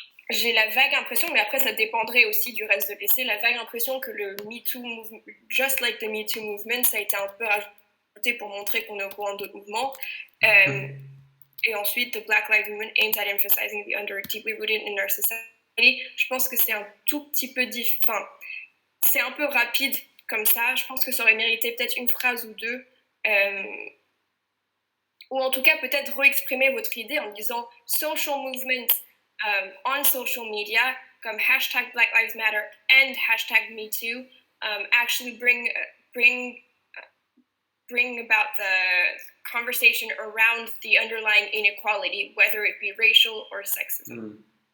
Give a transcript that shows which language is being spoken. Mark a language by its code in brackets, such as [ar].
[fr] J'ai la vague impression, mais après ça dépendrait aussi du reste de l'essai, la vague impression que le Me Too movement, [en] just like the Me Too movement, [fr] ça a été un peu rajouté pour montrer qu'on est au courant d'autres mouvements. Et ensuite, [en] the Black Lives Movement aims at emphasizing the deeply rooted in our society. [fr] Je pense que c'est un tout petit peu c'est un peu rapide comme ça. Je pense que ça aurait mérité peut-être une phrase ou deux, ou en tout cas peut-être réexprimer votre idée en disant [en] social movement on social media [fr] comme [en] #Black Lives Matter and #MeToo actually bring about the conversation around the underlying inequality, whether it be racial or sexism.